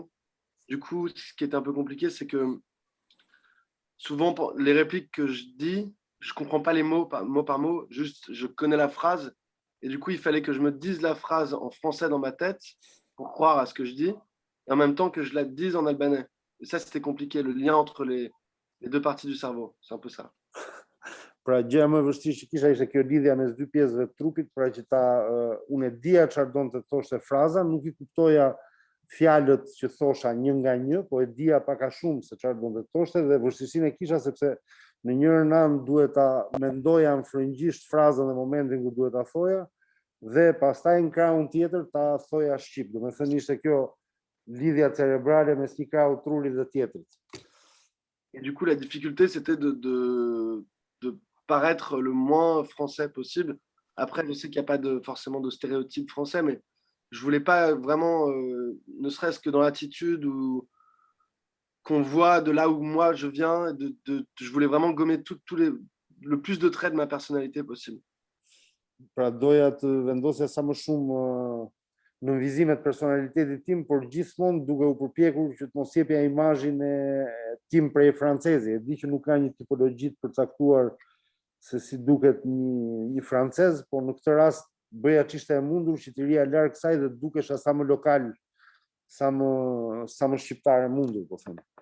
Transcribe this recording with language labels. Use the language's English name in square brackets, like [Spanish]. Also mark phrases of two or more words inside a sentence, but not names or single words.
[French] Du coup, ce qui était un peu compliqué, c'est que souvent, les répliques que je dis, je comprends pas les mots mot par mot, juste je connais la phrase. Et du coup, il fallait que je me dise la phrase en français dans ma tête pour croire à ce que je dis, et en même temps que je la dise en albanais. Et ça, c'était compliqué, le lien entre les deux parties du cerveau. C'est un peu ça. [Albanian] Pra gjëja më e vështirë që kisha ishte kjo lidhja mes dy pjesëve të trupit, pra që unë e dija çfarë donte të thoshte fraza, nuk I kuptoja fjalët që thosha një nga një, po e dija pak a shumë se çfarë donte të thoshte dhe vështirësinë e kisha sepse në njërin anë duhet ta mendoja në frëngjisht frazën në momentin ku duhet ta thoja dhe pastaj në krahun tjetër ta thoja shqip. Domethënë ishte kjo lidhja cerebrale mes një krahu trurit dhe tjetrit. [French] Et du coup, la difficulté, c'était de paraître le moins français possible. Après, je sais qu'il n'y a pas forcément de stéréotype français, mais je voulais pas vraiment, ne serait-ce que dans l'attitude ou qu'on voit de là où moi je viens, je voulais vraiment gommer le plus de traits de ma personnalité possible. [Albanian] Pra doja të vendosja sa më shumë në vizimet personalitetit tim, por gjithmonë duke u përpjekur që të mos jepja imazhin e tim prej francezi. E di që nuk ka një tipologji të përcaktuar se si duket një francez, por në këtë rast bëja ç'ishte e mundur që të rija larg kësaj dhe dukesha sa më lokal, sa më shqiptar e mundur, po them.